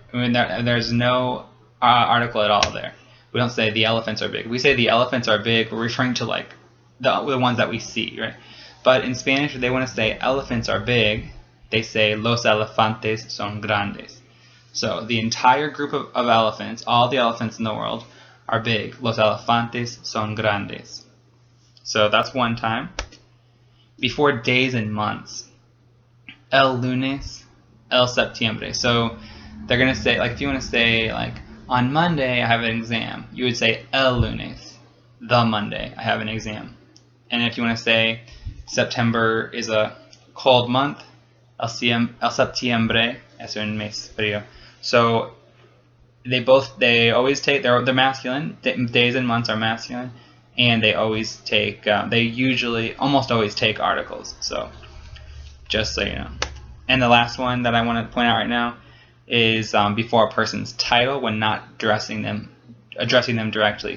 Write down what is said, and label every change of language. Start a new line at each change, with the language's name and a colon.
English: I mean, there's no article at all there. We don't say the elephants are big. We say the elephants are big, we're referring to like the ones that we see, right? But in Spanish, if they want to say elephants are big, they say
Spanish: los elefantes son grandes.
English: So the entire group of elephants, all the elephants in the world, are big.
Spanish: Los elefantes son grandes.
English: So that's one time. Before days and months, el lunes, el septiembre. So they're going to say, like if you want to say like on Monday I have an exam, you would say el lunes, the Monday I have an exam. And if you want to say September is a cold month,
Spanish: el septiembre es un mes frío.
English: So they always take, they're masculine, days and months are masculine, and they always take, they usually almost always take articles. So just so you know. And the last one that I want to point out right now is before a person's title when not addressing them directly.